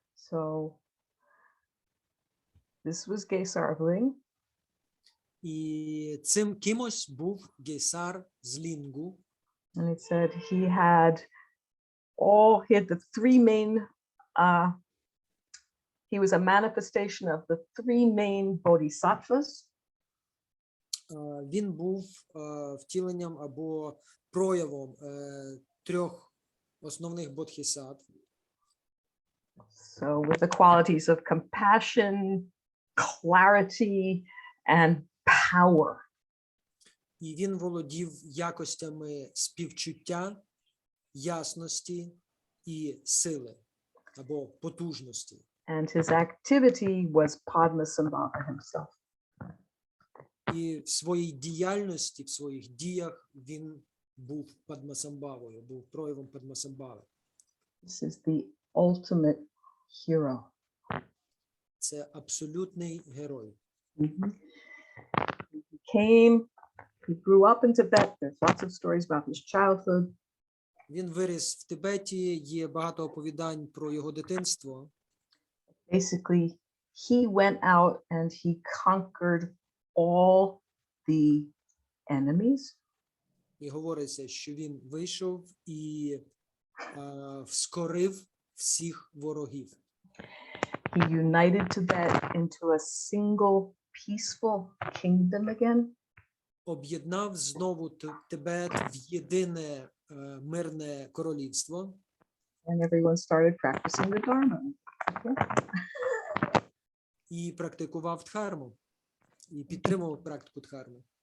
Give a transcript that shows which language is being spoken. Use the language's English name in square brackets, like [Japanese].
[English] So this was Gесar of Ling. [Ukrainian] І цим кимось був Гесар з Лінгу. [English] And it said he had the three main, he was a manifestation of the three main bodhisattvas. [Ukrainian] Він був втіленням або проявом трьох основних бодхисаттв. [English] So with the qualities of compassion, clarity, and power. [Ukrainian] І він володів якостями співчуття, ясності і сили або потужності. [English] And his activity was Padmasambhava himself. [Ukrainian] І в своїй діяльності, в своїх діях він був Падмасамбхавою, був проявом Падмасамбхави. [English] This is the ultimate hero. [Ukrainian] Це абсолютний герой. [English] He grew up in Tibet. There's lots of stories about his childhood. [Ukrainian] Він виріс в Тибеті, є багато оповідань про його дитинство. [English] Basically, he went out and he conquered all the enemies. [Ukrainian] І говориться, що він вийшов і вскорив всіх ворогів. [English] He united Tibet into a single peaceful kingdom again. [Ukrainian] Об'єднав знову Тибет в єдине мирне королівство. [English] And everyone started practicing the Dharma. [Ukrainian] і практикував дхарму, і підтримував практику дхарми.